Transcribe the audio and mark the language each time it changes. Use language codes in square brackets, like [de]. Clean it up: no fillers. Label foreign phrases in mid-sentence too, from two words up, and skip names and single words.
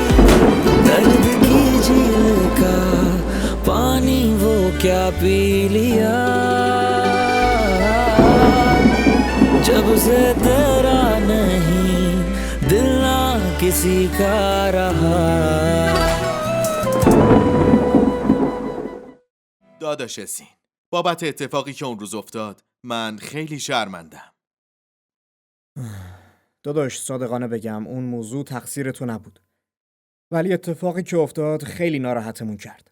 [hi] दर्द की झील का पानी वो क्या पी लिया, जब से तेरा नहीं दिल ना किसी का रहा. [fa] داداش سین، بابت اتفاقی که اون روز افتاد من خیلی شرمندم. داداش صادقانه بگم اون موضوع تقصیر تو نبود، ولی اتفاقی که افتاد خیلی ناراحتمون کرد.